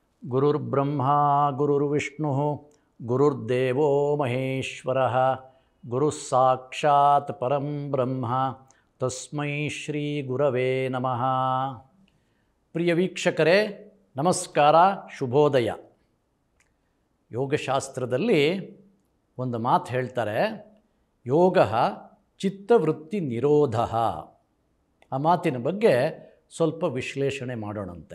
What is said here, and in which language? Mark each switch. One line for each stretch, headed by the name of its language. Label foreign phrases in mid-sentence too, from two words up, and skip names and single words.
Sanskrit: ಗುರುರ್ಬ್ರಹ್ಮ ಗುರುರ್ವಿಷ್ಣು ಗುರುರ್ದೇವೋ ಮಹೇಶ್ವರಃ ಗುರುಃ ಸಾಕ್ಷಾತ್ ಪರಂ ಬ್ರಹ್ಮ ತಸ್ಮೈ ಶ್ರೀ ಗುರವೇ ನಮಃ.
Kannada: ಪ್ರಿಯ ವೀಕ್ಷಕರೇ ನಮಸ್ಕಾರ, ಶುಭೋದಯ. ಯೋಗಶಾಸ್ತ್ರದಲ್ಲಿ ಒಂದು ಮಾತು ಹೇಳ್ತಾರೆ,
Sanskrit: ಯೋಗ ಚಿತ್ತವೃತ್ತಿ ನಿರೋಧ.
Kannada: ಆ ಮಾತಿನ ಬಗ್ಗೆ ಸ್ವಲ್ಪ ವಿಶ್ಲೇಷಣೆ ಮಾಡೋಣಂತೆ.